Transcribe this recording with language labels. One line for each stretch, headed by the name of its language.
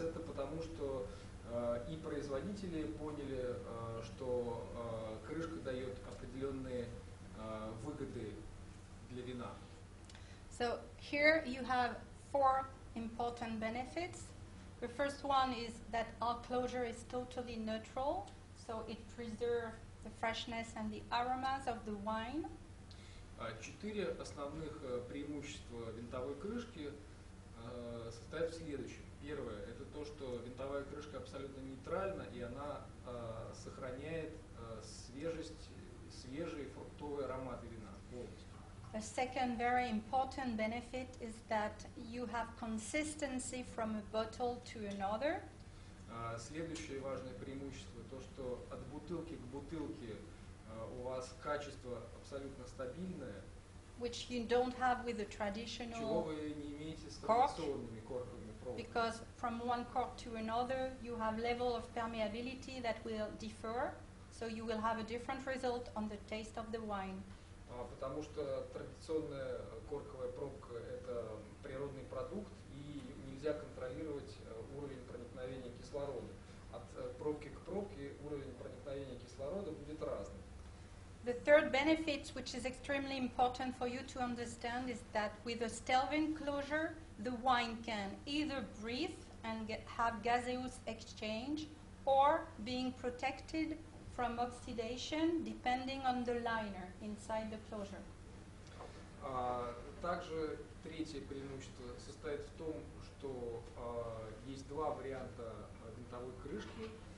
Russian: Это потому, что и производители поняли, что крышка дает определенные выгоды для вина.
English: So here you have 4 important benefits. The first one is that our closure is totally neutral, so it preserves the freshness and the aromas of the wine.
Russian: 4 основных преимущества винтовой крышки состоят в следующем. Первое – это то, что винтовая крышка абсолютно нейтральна, и она сохраняет свежий фруктовый аромат вина полностью.
English: A second very important benefit is that you have consistency from a bottle to another.
Russian: Следующее важное преимущество – то, что от бутылки к бутылке у вас качество абсолютно стабильное,
English: which you don't have with the traditional
Russian: чего вы не имеете с традиционными корковыми пробками.
English: Because from one cork to another, you have level of permeability that will differ, so you will have a different result on the taste of the wine.
Russian: Потому что традиционная корковая пробка – это природный продукт, и нельзя контролировать уровень проникновения кислорода. От пробки к пробке уровень проникновения кислорода будет разным.
English: The third benefit, which is extremely important for you to understand, is that with a Stelvin closure, the wine can either breathe and have gaseous exchange, or being protected from oxidation, depending on the liner inside the closure.
Russian: Также третье преимущество состоит в том, что есть 2 варианта винтовой крышки.